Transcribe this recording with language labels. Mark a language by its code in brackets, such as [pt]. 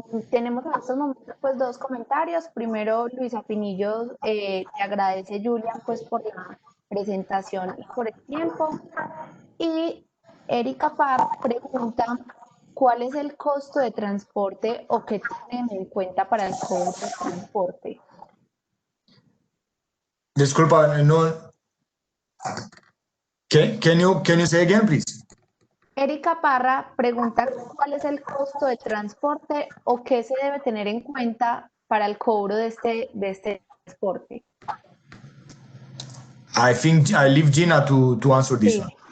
[es] Tenemos en estos momentos pues 2 comentarios. Primero, Luisa Pinillo te agradece, Julian, pues por la presentación y por el tiempo. Y Erika Parr pregunta, ¿cuál es el costo de transporte o qué tienen en cuenta para el cobro de transporte? Disculpa, no. [en] Can you say again, please? [es] Erika Parra pregunta cuál es el costo de transporte o qué se debe tener en cuenta para el cobro de este transporte. [en] I think I leave Gina to answer this one.